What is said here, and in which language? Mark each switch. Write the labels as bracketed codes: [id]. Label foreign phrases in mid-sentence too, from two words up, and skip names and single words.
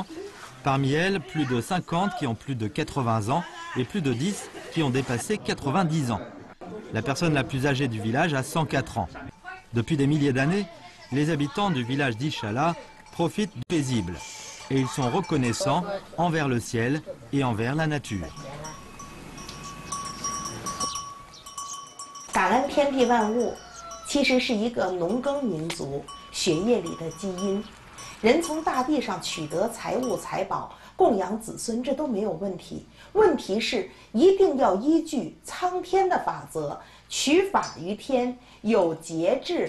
[fr] Parmi elles, plus de 50 qui ont plus de 80 ans et plus de 10 qui ont dépassé 90 ans. La personne la plus âgée du village a 104 ans. Depuis des milliers d'années, les habitants du village d'Ichala profitent du paisible et ils sont reconnaissants envers le ciel et envers la nature. [zh] 感恩天地万物，其实是一个农耕民族血液里的基因。人从大地上取得财物财宝，供养子孙，这都没有问题。问题是一定要依据苍天的法则，取法于天，有节制。